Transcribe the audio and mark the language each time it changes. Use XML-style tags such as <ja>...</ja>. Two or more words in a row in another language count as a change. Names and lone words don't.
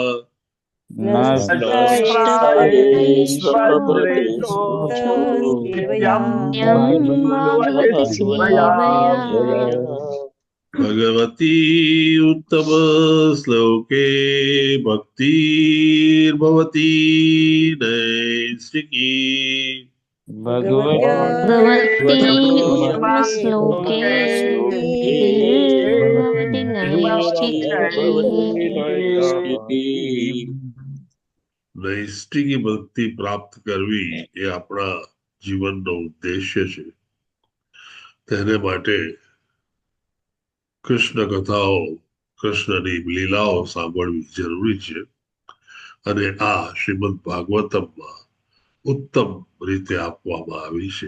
<sa>भगवती उत्तम श्लोके भक्तिर्भवती नैष्ठिकी भगवती उत्तमश्लोके भवति नैष्ठिकी</sa> <gu>નૈષ્ઠિકી ભક્તિ પ્રાપ્ત કરવી એ આપણા જીવનનો ઉદ્દેશ્ય છે. તેને માટે કૃષ્ણ કથાઓ, કૃષ્ણની લીલાઓ સાંભળવી જરૂરી છે અને આ શ્રીમદ ભાગવતમમાં ઉત્તમ રીતે આપવામાં આવી છે.</gu>